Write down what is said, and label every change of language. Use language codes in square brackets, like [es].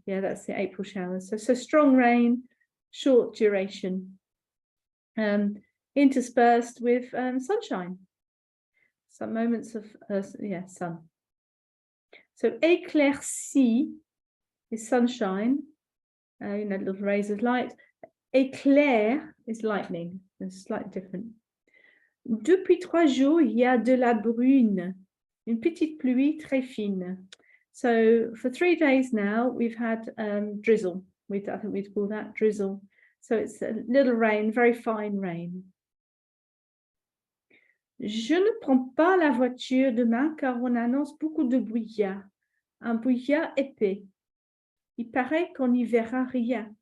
[en] Yeah, that's the April showers. So strong rain, short duration, interspersed with sunshine. Some moments of sun. So éclaircie is sunshine, you know, little rays of light. Éclair is lightning. It's slightly different. [fr] Depuis 3 jours, il y a de la brune. Une petite pluie très fine. [en] So for 3 days now, we've had drizzle. I think we'd call that drizzle. So it's a little rain, very fine rain. [fr] Je ne prends pas la voiture demain car on annonce beaucoup de brouillard. Un brouillard épais. Il paraît qu'on n'y verra rien.